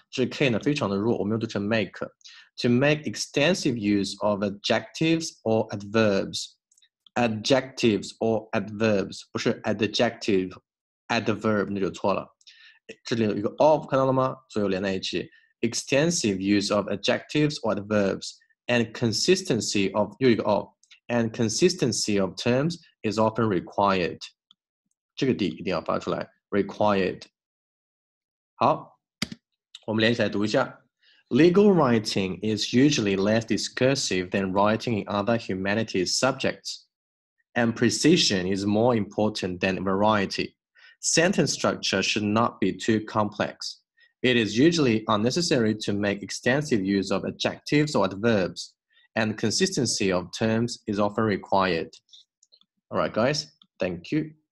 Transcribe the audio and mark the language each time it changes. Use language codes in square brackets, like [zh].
[zh] 这 k 呢非常的弱，我没有读成 make. [en] To make extensive use of adjectives or adverbs.Adjectives or adverbs [zh] 不是 [en] adjective adverb [zh] 那就错了。这里有一个 of 看到了吗？所有连在一起。 [en] Extensive use of adjectives or adverbs and consistency of [zh] 又一个 [en] of and consistency of terms is often required。 [zh] 这个 d 一定要发出来 required。好，我们连起来读一下。 [en] Legal writing is usually less discursive than writing in other humanities subjects.And precision is more important than variety. Sentence structure should not be too complex. It is usually unnecessary to make extensive use of adjectives or adverbs, and consistency of terms is often required. All right, guys, thank you.